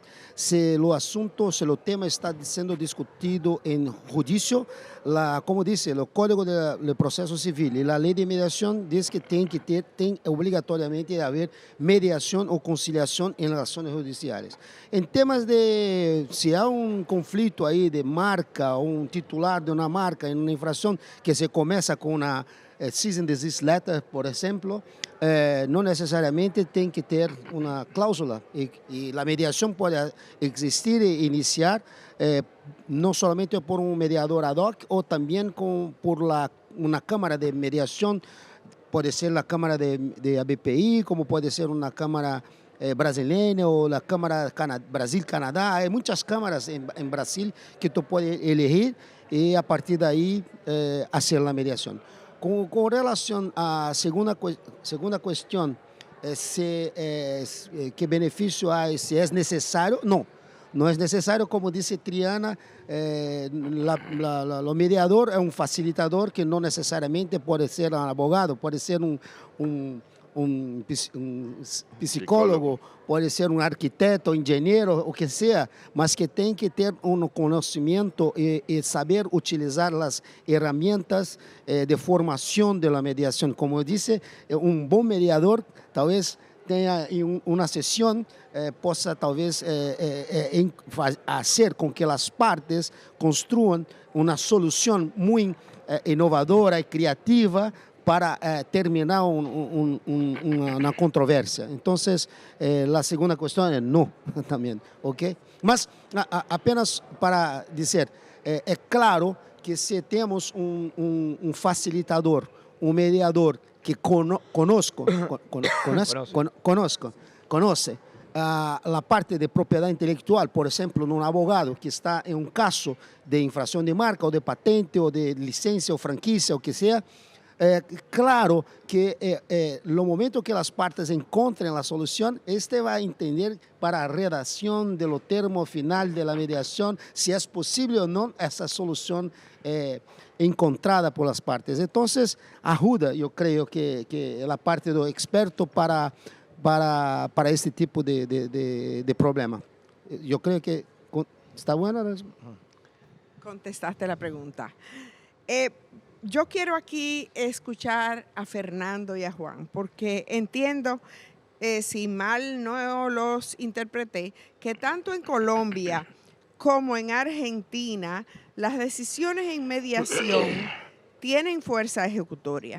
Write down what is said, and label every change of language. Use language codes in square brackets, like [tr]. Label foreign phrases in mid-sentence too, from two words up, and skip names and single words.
[es] Si el tema está siendo discutido en juicio, como dice el Código de Proceso Civil y la Ley de Mediación dice que tiene obligatoriamente haber mediación o conciliación en las acciones judiciales. En temas de si hay un conflicto ahí de marca o un titular de una marca en una infracción que se comienza con una [en] cease and desist letter, [es] por ejemplo, [pt] no necesariamente tem que ter uma cláusula e a mediação pode existir e iniciar não somente por um mediador ad hoc ou também por uma câmara de mediação, pode ser a câmara de ABPI, como pode ser uma câmara [es] brasileña o la Cámara Brasil-Canadá. Hay muchas cámaras en Brasil que tú puedes elegir y a partir de ahí hacer la mediación. Con relación a segunda cuestión, ¿qué beneficio hay? Si es necesario, no. No es necesario, como dice Triana, lo mediador es un facilitador que no necesariamente puede ser un abogado, puede ser un psicólogo, puede ser un arquitecto, ingeniero, o que sea, [pt] mas que tem que ter um conhecimento e saber utilizar as ferramentas de formação da mediação. Como eu disse, um bom mediador talvez tenha uma sessão, possa talvez fazer com que as partes construam uma solução muito inovadora e criativa para terminar [es] una controversia. Entonces, la segunda cuestión es no también, ¿ok? Mas apenas para decir, es claro que si tenemos un facilitador, un mediador que conoce la parte de propiedad intelectual, por ejemplo, un abogado que está en un caso de infracción de marca o de patente o de licencia o franquicia o que sea, [pt] claro que no momento que as partes encontrem a solução, este vai entender para a redação do termo final da mediação se é possível ou não essa solução encontrada por as partes. Então, ajuda, eu creio que a parte do experto para este tipo de problema. Eu creio que está buena. [es] Contestaste la pregunta. Yo quiero aquí escuchar a Fernando y a Juan, porque entiendo, si mal no los interpreté, que tanto en Colombia como en Argentina las decisiones en mediación tienen fuerza ejecutoria.